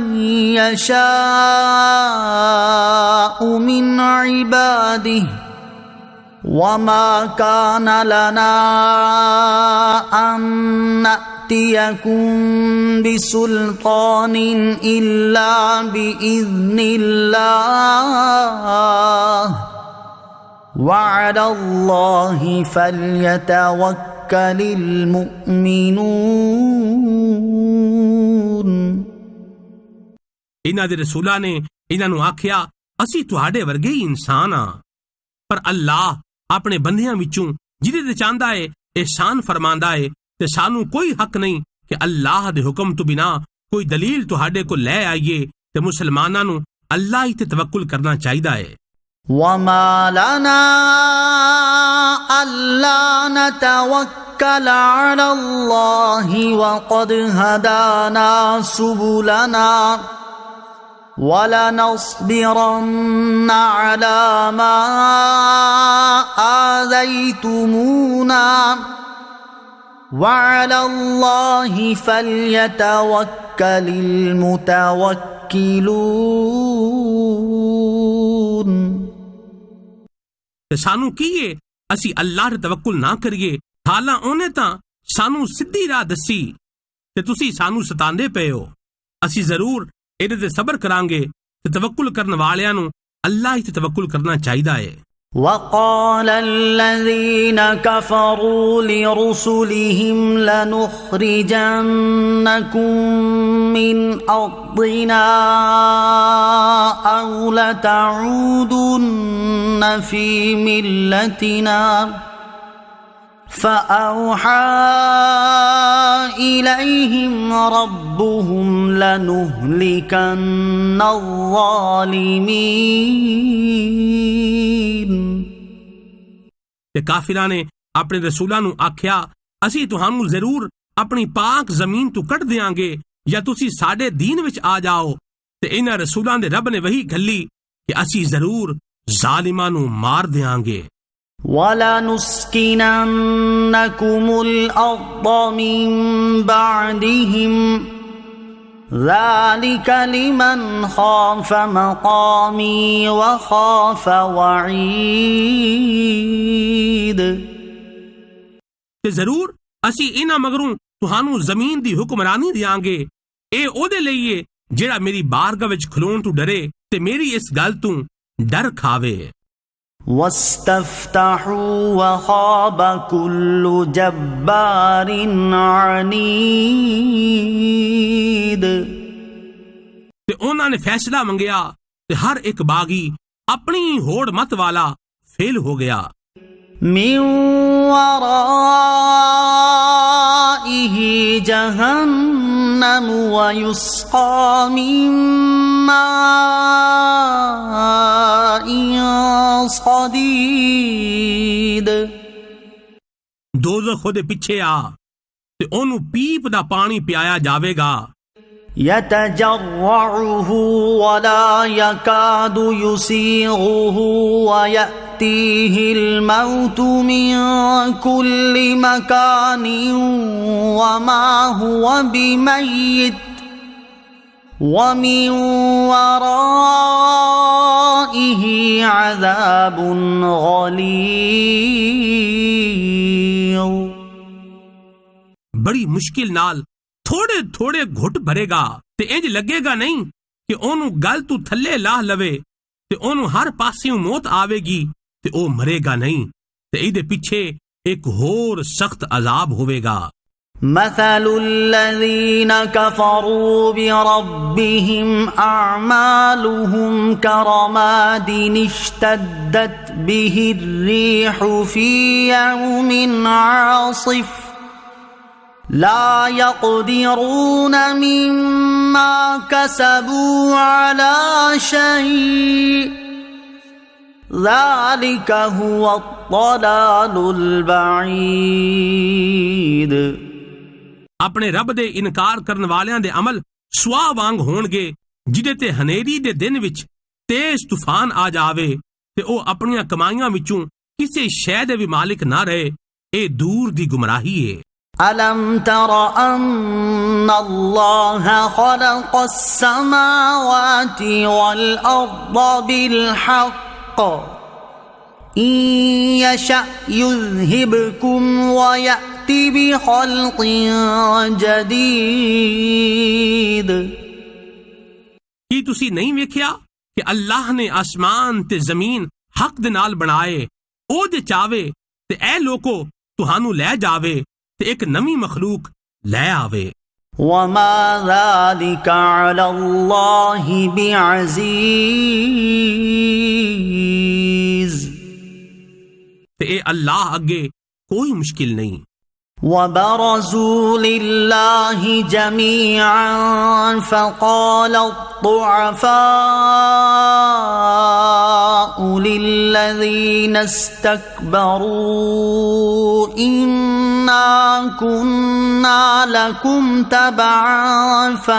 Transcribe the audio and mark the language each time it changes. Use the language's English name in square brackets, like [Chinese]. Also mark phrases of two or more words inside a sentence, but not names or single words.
[Arabic] يشاء من عباده وما كان لنا أن نأتيكم بسلطان إلا بإذن الله وعلى الله فليتوكل المؤمنون [Punjabi] ਇਹਨਾਂ ਦੇ ਰਸੂਲਾਂ ਨੇ ਇਹਨਾਂ ਨੂੰ ਆਖਿਆ, ਅਸੀਂ ਤੁਹਾਡੇ ਵਰਗੇ ਹੀ ਇਨਸਾਨ ਆ, ਪਰ ਅੱਲਾਹ ਆਪਣੇ ਬੰਦਿਆਂ ਵਿੱਚੋਂ ਜਿਹਦੇ ਤੇ ਚਾਹੁੰਦਾ ਏ ਇਹਸਾਨ ਫਰਮਾਂਦਾ ਏ, ਤੇ ਸਾਨੂੰ ਕੋਈ ਹੱਕ ਨਹੀਂ ਕਿ ਅੱਲਾਹ ਦੇ ਹੁਕਮ ਤੋਂ ਬਿਨਾ ਕੋਈ ਦਲੀਲ ਤੁਹਾਡੇ ਕੋਲ ਲੈ ਆਈਏ, ਤੇ ਮੁਸਲਮਾਨਾਂ ਨੂੰ ਅੱਲਾਹ ਹੀ ਤੇ ਤਵੱਕੁਲ ਕਰਨਾ ਚਾਹੀਦਾ ਏ। [Arabic] وما لنا ألا نتوكل على الله وقد هدانا سبلنا ولنصبرن على ما آذيتمونا وعلى الله فليتوكل المتوكلون [Punjabi] ਤੇ ਸਾਨੂੰ ਕੀ ਏ ਅਸੀਂ ਅੱਲਾਹ ਤੇ ਤਵੱਕੁਲ ਨਾ ਕਰੀਏ, ਹਾਲਾਂ ਉਹਨੇ ਤਾਂ ਸਾਨੂੰ ਸਿੱਧੀ ਰਾਹ ਦੱਸੀ ਤੇ ਤੁਸੀਂ ਸਾਨੂੰ ਸਤਾਉਂਦੇ ਪਏ ਹੋ। ਅਸੀਂ ਜ਼ਰੂਰ ਇਹਦੇ ਤੇ ਸਬਰ ਕਰਾਂਗੇ ਤੇ ਤਵੱਕੁਲ ਕਰਨ ਵਾਲਿਆਂ ਨੂੰ ਅੱਲਾਹ ਹੀ ਤੇ ਤਵੱਕੁਲ ਕਰਨਾ ਚਾਹੀਦਾ ਏ। [Arabic] وقال الذين كفروا لرسلهم لنخرجنكم من أرضنا أو لتعودن في ملتنا فأوحى إليهم ربهم لنهلكن الظالمين [Punjabi] ਤੇ ਕਾਫਿਰਾਂ ਨੇ ਆਪਣੇ ਰਸੂਲਾਂ ਨੂੰ ਆਖਿਆ, ਅਸੀਂ ਤੁਹਾਨੂੰ ਜ਼ਰੂਰ ਆਪਣੀ ਪਾਕ ਜ਼ਮੀਨ ਤੋਂ ਕੱਢ ਦਿਆਂਗੇ ਜਾਂ ਤੁਸੀਂ ਸਾਡੇ ਦੀਨ ਵਿੱਚ ਆ ਜਾਓ। ਤੇ ਇਹਨਾਂ ਰਸੂਲਾਂ ਦੇ ਰੱਬ ਨੇ ਵਹੀ ਘੱਲੀ ਕਿ ਅਸੀਂ ਜ਼ਰੂਰ ਜ਼ਾਲਿਮਾਂ ਨੂੰ ਮਾਰ ਦਿਆਂਗੇ। [Arabic] وَلَنُسْكِنَنَّكُمُ الْأَرْضَ مِنْ بَعْدِهِمْ ذلك لمن خاف مقامي وخاف وعيد [Punjabi] ਤੇ ਜ਼ਰੂਰ ਅਸੀਂ ਇਹਨਾਂ ਮਗਰੋਂ ਤੁਹਾਨੂੰ ਜ਼ਮੀਨ ਦੀ ਹੁਕਮਰਾਨੀ ਦਿਆਂਗੇ। ਇਹ ਉਹਦੇ ਲਈ ਏ ਜਿਹੜਾ ਮੇਰੀ ਬਾਰਗਾਹ ਵਿੱਚ ਖਲੋਣ ਤੋਂ ਡਰੇ ਤੇ ਮੇਰੀ ਇਸ ਗੱਲ ਤੋਂ ਡਰ ਖਾਵੇ। [Arabic] واستفتحوا وخاب كل جبار عنيد [Punjabi] ਤੇ ਉਹਨਾਂ ਨੇ ਫੈਸਲਾ ਮੰਗਿਆ ਤੇ ਹਰ ਇੱਕ ਬਾਗੀ ਆਪਣੀ ਹੋੜ ਮਤ ਵਾਲਾ ਫੇਲ ਹੋ ਗਿਆ। [Arabic] من ورائه جهنم ويسقى من ماء صديد [Punjabi] ਦੋਜ਼ਖ ਉਹਦੇ ਪਿੱਛੇ ਆ ਤੇ ਉਹਨੂੰ ਪੀਪ ਦਾ ਪਾਣੀ ਪਿਆਇਆ ਜਾਵੇਗਾ। [Arabic] يتجرعه ولا يكاد يسيغه ويأتيه الموت من كل مكان وما هو بميت ومن ورائه عذاب غليظ [Punjabi] ਬੜੀ ਮੁਸ਼ਕਿਲ ਨਾਲ ਥੋੜੇ ਥੋੜੇ ਘੁੱਟ ਭਰੇਗਾ ਤੇ ਇੰਜ ਲੱਗੇਗਾ ਨਹੀਂ ਕਿ ਉਹਨੂੰ ਗਲ ਤੋਂ ਥੱਲੇ ਲਾਹ ਲਵੇ ਤੇ ਉਹਨੂੰ ਹਰ ਪਾਸਿਓਂ ਮੌਤ ਆਵੇਗੀ ਤੇ ਉਹ ਮਰੇਗਾ ਨਹੀਂ ਤੇ ਇਹਦੇ ਪਿੱਛੇ ਇੱਕ ਹੋਰ ਸਖਤ ਅਜ਼ਾਬ ਹੋਵੇਗਾ। [Arabic] مثل الذين كفروا بربهم أعمالهم كرماد اشتدت به الريح في يوم عاصف لا يقدرون مما كسبوا على شيء ذلك هو الضلال البعيد [Punjabi] ਆਪਣੇ ਰੱਬ ਦੇ ਇਨਕਾਰ ਕਰਨ ਵਾਲਿਆਂ ਦੇ ਅਮਲ ਸੁਆਹ ਵਾਂਗ ਹੋਣਗੇ ਜਿਹਦੇ ਤੇ ਹਨੇਰੀ ਦੇ ਦਿਨ ਵਿੱਚ ਤੇਜ਼ ਤੂਫਾਨ ਆ ਜਾਵੇ ਤੇ ਉਹ ਆਪਣੀਆਂ ਕਮਾਈਆਂ ਵਿੱਚੋਂ ਕਿਸੇ ਸ਼ੈ ਦੇ ਵੀ ਮਾਲਿਕ ਨਾ ਰਹੇ। ਇਹ ਦੂਰ ਦੀ ਗੁੰਮਰਾਹੀ ਹੈ। [Arabic] ألم تر أن الله خلق السماوات والأرض بالحق إن يشأ يذهبكم ويأتي بخلق جديد [Punjabi] ਕੀ ਤੁਸੀਂ ਨਹੀਂ ਵੇਖਿਆ ਕਿ ਅੱਲਾਹ ਨੇ ਆਸਮਾਨ ਤੇ ਜ਼ਮੀਨ ਹੱਕ ਦੇ ਨਾਲ ਬਣਾਏ? ਉਹ ਜੇ ਚਾਵੇ ਤੇ ਇਹ ਲੋਕੋ ਤੁਹਾਨੂੰ ਲੈ ਜਾਵੇ ਤੇ ਇੱਕ ਨਵੀਂ ਮਖਲੂਕ ਲੈ ਆਵੇ। [Arabic] وما ذلك على الله بعزيز [Punjabi] ਤੇ ਇਹ ਅੱਲਾਹ ਅੱਗੇ ਕੋਈ ਮੁਸ਼ਕਿਲ ਨਹੀਂ। [Arabic] وبرزوا لله جميعا فقال الضعفاء للذين استكبروا إنا كنا لكم تبعا